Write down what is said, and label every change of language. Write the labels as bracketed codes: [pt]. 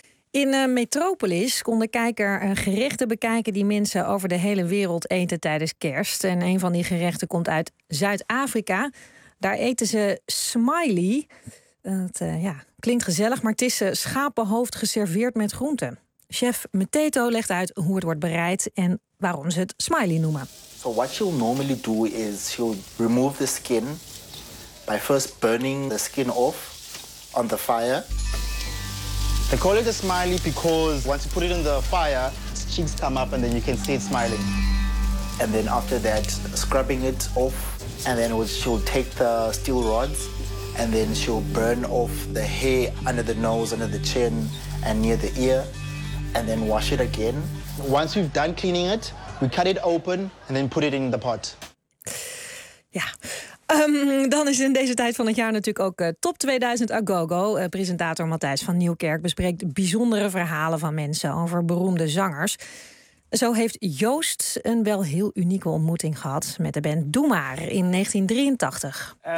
[nl] In Metropolis kon de kijker gerechten bekijken die mensen over de hele wereld eten tijdens kerst. En een van die gerechten komt uit Zuid-Afrika. Daar eten ze smiley. Dat klinkt gezellig, maar het is schapenhoofd geserveerd met groenten. Chef Meteto legt uit hoe het wordt bereid en waarom ze het smiley noemen. [en] So what you'll normally do is you'll remove the skin by first burning the skin off on the fire. They call it a smiley because once you put it in the fire, its cheeks come up and then you can see it smiling. And then after that, scrubbing it off. And then she'll take the steel rods and then she'll burn off the hair under the nose, under the chin and near the ear and then wash it again. Once we've done cleaning it, we cut it open and then put it in the pot. [nl] Ja, dan is in deze tijd van het jaar natuurlijk ook Top 2000 Agogo. Presentator Matthijs van Nieuwkerk bespreekt bijzondere verhalen van mensen over beroemde zangers. Zo heeft Joost een wel heel unieke ontmoeting gehad met de band Doe Maar in 1983.